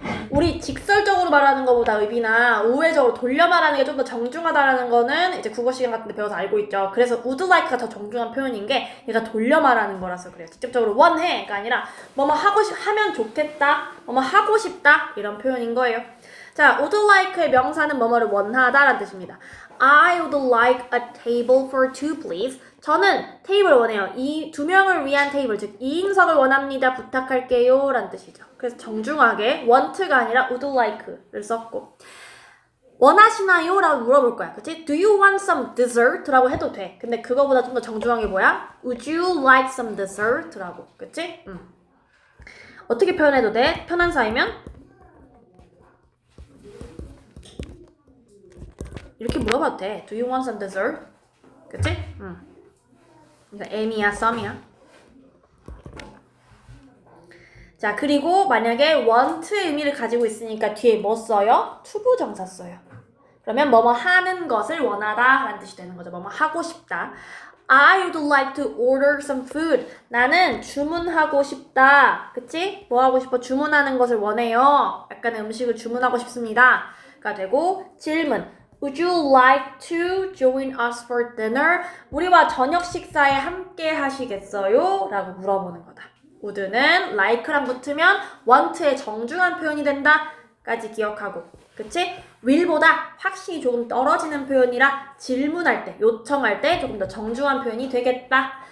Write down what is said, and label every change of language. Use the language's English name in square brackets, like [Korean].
[Korean] 우리 직설적으로 말하는 것보다 의비나 우회적으로 돌려 말하는 게 좀 더 정중하다라는 거는 이제 국어 시간 같은 데 배워서 알고 있죠. 그래서 would like가 더 정중한 표현인 게 얘가 돌려 말하는 거라서 그래요. 직접적으로 원해가 아니라 뭐뭐 하면 좋겠다, 뭐뭐 하고 싶다 이런 표현인 거예요. 자, would like의 명사는 뭐뭐를 원하다라는 뜻입니다. [English] I would like a table for two, please. [Korean] 저는 테이블을 원해요. 이 두 명을 위한 테이블, 즉 2인석을 원합니다. 부탁할게요. 라는 뜻이죠. 그래서 정중하게 want가 아니라 would like를 썼고 원하시나요? 라고 물어볼 거야. 그치? [English] Do you want some dessert? [Korean] 라고 해도 돼. 근데 그거보다 좀 더 정중한 게 뭐야? [English] Would you like some dessert? [Korean] 라고. 그치? 어떻게 표현해도 돼? 편한 사이면? 이렇게 물어봐도 돼. [English] Do you want some dessert? [Korean] 그치? 그래서 M이야, some이야. 자, 그리고 만약에 want의 의미를 가지고 있으니까 뒤에 뭐 써요? 투부정사 써요. 그러면 뭐뭐 하는 것을 원하다 라는 뜻이 되는 거죠. 뭐뭐 하고 싶다. [English] I would like to order some food. [Korean] 나는 주문하고 싶다. 그치? 뭐 하고 싶어? 주문하는 것을 원해요. 약간의 음식을 주문하고 싶습니다. 가 되고 질문. [English] Would you like to join us for dinner? [Korean] 우리와 저녁 식사에 함께 하시겠어요? 라고 물어보는 거다. would는 like랑 붙으면 want의 정중한 표현이 된다. 까지 기억하고. 그치? will보다 확실히 조금 떨어지는 표현이라 질문할 때, 요청할 때 조금 더 정중한 표현이 되겠다.